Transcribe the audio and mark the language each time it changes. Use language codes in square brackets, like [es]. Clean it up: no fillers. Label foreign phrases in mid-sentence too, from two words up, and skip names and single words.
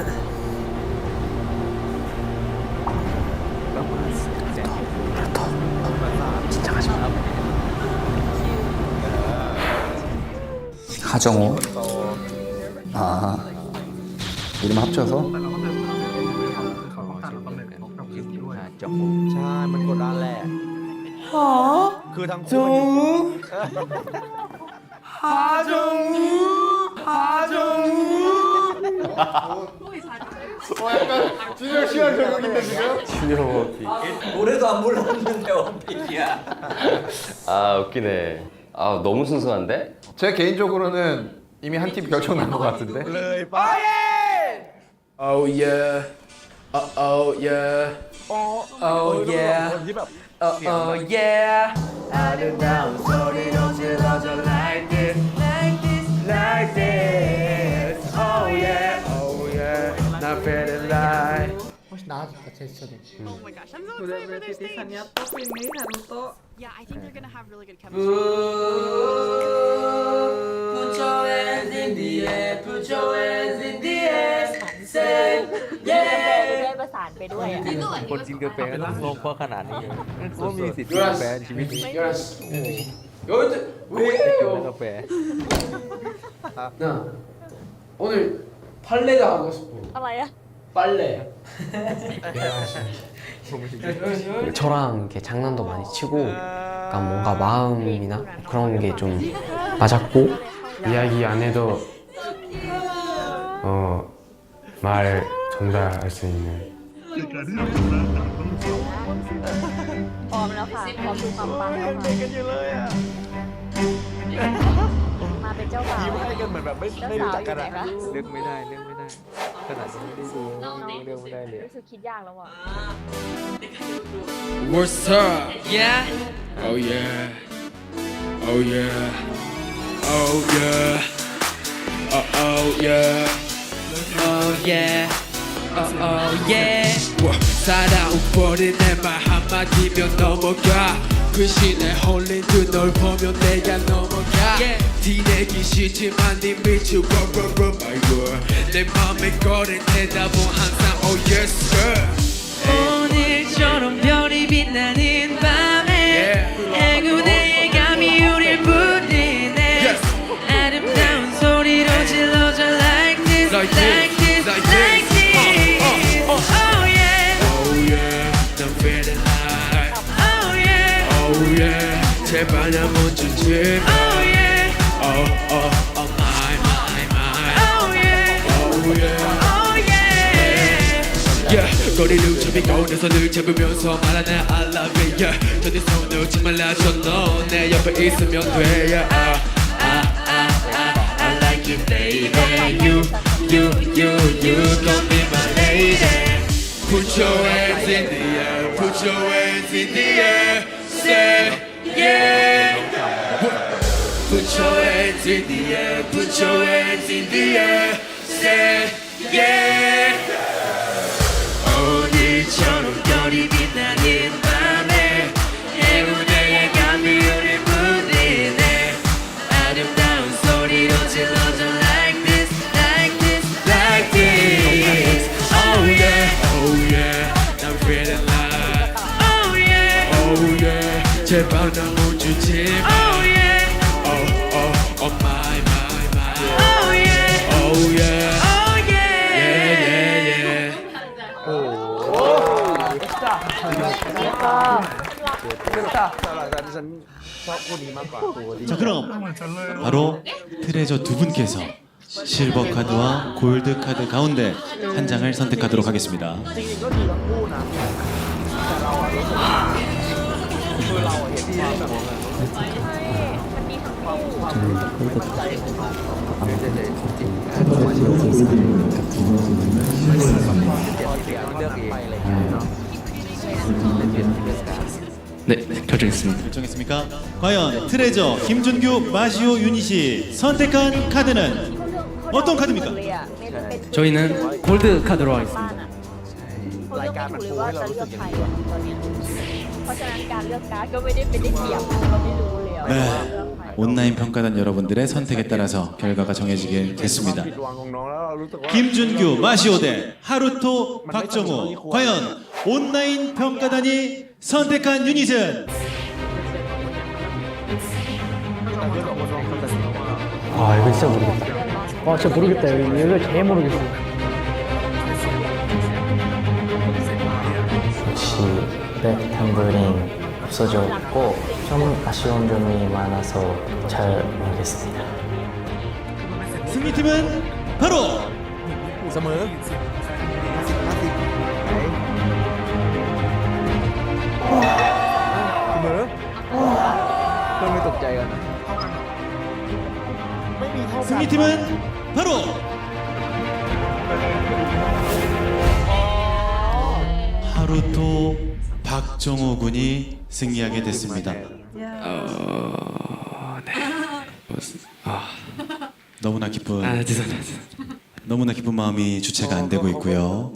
[ko] 하정우. 아, 이름 합쳐서? [th] ใช่ มันกดดันแหละ [ko] 하 [th] คือทั้งคู่ [ko] 하정우 하정우 약간 준혁 씨가 저격인데 지금? 노래도 안 불렀는데 원픽이야. 아 웃기네. 아 너무 순수한데? 제 개인적으로는 이미 한 팀 결정 난 것 같은데. [en] Oh yeah oh yeah oh yeah oh yeah [ko] 아름다운 소리로 질러줘 [en] like this like this oh yeah 나 feeling like [ko] 훨씬 나아졌다 제스처도 [en] Oh my gosh, I'm so excited for their stage. Yeah, I think they're gonna have really good Put your hands in the air, put your hands in the air, say [th] ได้ประสานไปด้วย คนกินกาแฟก็ต้องลงเพราะขนาดนี้ก็มีสิทธิ์กินกาแฟในชีวิตนี้ [ko] 여기 왜요? [th] กาแฟ [ko] 나 오늘 빨래가 하고 싶어 [th] อะไรอะ [ko] 빨래 저랑 이렇게 장난도 많이 치고 약간 뭔가 마음이나 그런 게 좀 맞았고 이야기 안 해도 말 전달할 수 있는 [th] พร้อมแล้วค่ะพร้อมดูความปังแล้วค่ะมาเป็นเจ้าบ่าว ยิ้มให้กันเหมือนแบบไม่รู้จักกันอะ เลือกไม่ได้ขนาดนี้ไม่ได้ดูเลือกไม่ได้เลย รู้สึกคิดยากแล้วอ่ะ [en] What's up? Yeah. Oh yeah. Oh yeah. Oh yeah. Oh yeah. Oh yeah. Oh yeah. [ko] 살아온 버린 내말 한마디면 넘어가 근신에 홀린 그 널 보면 내가 넘어가 티내기 싫지만 네 미치 [en] my girl [ko] 내 맘에 거린 대답은 항상 [en] oh yes girl [ko] 오늘처럼 별이 빛나는 밤에 행운의 감이 우릴 부르네 아름다운 소리로 질러줘 [en] like this like this like this oh yeah Oh yeah 난 feeling like Oh yeah Oh yeah [ko] 제발 나 먼저 제발 [en] Oh yeah Oh my Oh yeah Oh yeah Oh yeah Yeah [ko] 거리를 좁히고 내 손을 잡으면서 말하는 [en] I love you yeah [ko] 저네 손 놓지 말라줘 너 내 옆에 있으면 돼 [en] yeah I like you baby You gon' be my lady Put your hands in the air Put your hands in the air Say yeah Put your hands in the air Put your hands in the air Say yeah [ko] 오늘처럼 별이 빛나는 밤에 행운의 감이 우릴 부르네 아름다운 소리로 질러줘 [en] like this like this like this Oh yeah Oh yeah 난 feeling like Oh yeah Oh yeah [ko] 제발 나 멈추지 마 [en] Oh yeah Oh my Oh yeah Oh yeah Oh yeah [ko] 자 그럼 바로 트레저 두 분께서 실버 카드와 골드 카드 가운데 한 장을 선택하도록 하겠습니다. [th] จริงๆก็ดีทั้งคู่นะแต่เราอะรู้สึกว่าคือเราอะเห็นความแบบ มันดีทั้งคู่ ความมั่นใจของเรา [ko] 네, 결정했습니다. 결정했습니까? 과연 트레저 김준규 마시오 유닛이 선택한 카드는 어떤 카드입니까? 저희는 골드 카드로 하겠습니다. [th] เขาเลือกไม่ถูกเลยว่าจะเลือกใครอะตอนเนี้ยเพราะฉะนั้นการเลือกการ์ดก็ไม่ได้เป็นได้เปรียบเราไม่รู้เลย [ko] 네, 온라인 평가단 여러분들의 선택에 따라서 결과가 정해지게 됐습니다. [th] ผิดหวังของน้องแล้วเรารู้สึกว่า [ko] 김준규, 마시오 대 하루토, 박정우. 과연 온라인 평가단이 선택한 유닛은 아 이거 진짜 모르겠다. 아 진짜 모르겠다. 이거 제일 모르겠어. 역시 백템블링 없어져 있고 좀 아쉬운 점이 많아서 잘 모르겠습니다. 승리팀은 바로 [th] เสมอเสมอเพื่อนไม่ตกใจกันนะไม่มีเท่ากัน [ko] 승리팀은 바로 하루토 박정호 군이 승리하게 됐습니다. 너무나 기쁜 너무나 기쁜 마음이 주체가 안 되고 있고요.